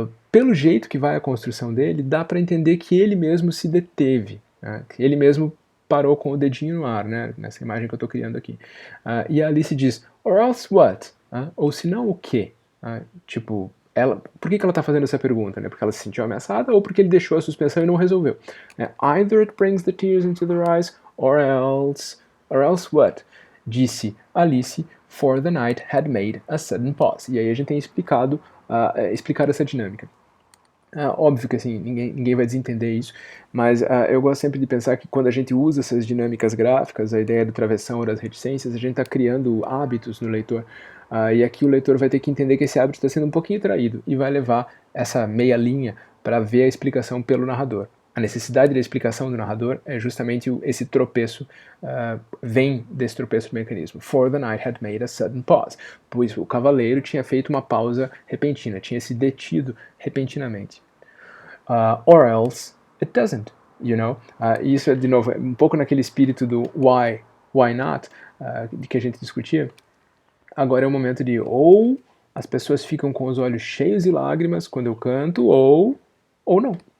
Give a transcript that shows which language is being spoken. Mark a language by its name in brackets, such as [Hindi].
[Portuguese] Pelo jeito que vai a construção dele, dá para entender que ele mesmo se deteve, que ele mesmo parou com o dedinho no ar, né, nessa imagem que eu estou criando aqui. E a Alice diz, [English] or else what? [Portuguese] Ou se não, o quê? Tipo, por que ela está fazendo essa pergunta? Né? Porque ela se sentiu ameaçada ou porque ele deixou a suspensão e não resolveu? [English] Either it brings the tears into their eyes, or else what? [Portuguese] Disse [English] Alice, for the night had made a sudden pause. [Portuguese] E aí a gente tem explicado essa dinâmica. Óbvio que assim, ninguém vai desentender isso, mas eu gosto sempre de pensar que quando a gente usa essas dinâmicas gráficas, a ideia do travessão ou das reticências, a gente está criando hábitos no leitor, e aqui o leitor vai ter que entender que esse hábito está sendo um pouquinho traído, e vai levar essa meia linha para ver a explicação pelo narrador. A necessidade da explicação do narrador é justamente esse tropeço, vem desse tropeço do mecanismo. [English] For the knight had made a sudden pause. [Portuguese] Pois o cavaleiro tinha feito uma pausa repentina, tinha se detido repentinamente. [English] Or else it doesn't, you know? [Portuguese] Isso é, de novo, um pouco naquele espírito do why not, de que a gente discutia. Agora é o momento de ou as pessoas ficam com os olhos cheios de lágrimas quando eu canto, ou não.